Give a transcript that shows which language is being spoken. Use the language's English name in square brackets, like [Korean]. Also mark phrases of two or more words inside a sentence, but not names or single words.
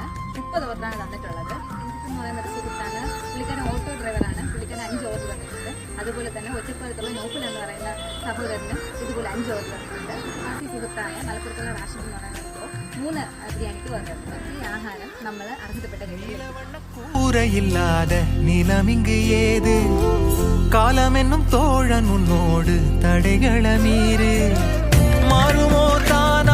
[Malayalam] 30 ഓർഡറാണ് തന്നിട്ടുള്ളത്. എന്ന് പറയുന്ന ഒരു സുഹൃത്താണ്. പുള്ളിക്കാരൻ ഓട്ടോ ഡ്രൈവറാണ്. പുള്ളിക്കാരൻ 5 ഓർഡർ തന്നിട്ടുണ്ട്. അതുപോലെ തന്നെ ഒറ്റപ്പാലത്തുള്ള നോപ്പിൽ എന്ന് പറയുന്ന സഹോദരന് ഇതുപോലെ 5 ഓർഡർ തന്നിട്ടുണ്ട്. ആദ്യ സുഹൃത്തായ മലപ്പുറത്തുള്ള റാഷിദ് എന്ന് പറയുന്ന 3 ബിരിയാണിക്ക് വന്നിട്ടുണ്ട്. ഈ ആഹാരം നമ്മൾ അർഹതപ്പെട്ട [Tamil] கூரையில்லாத நிலமிங்கு ஏது காலம் என்னும் தோழன் உன்னோடு தடைகள மீறு மாறுமோ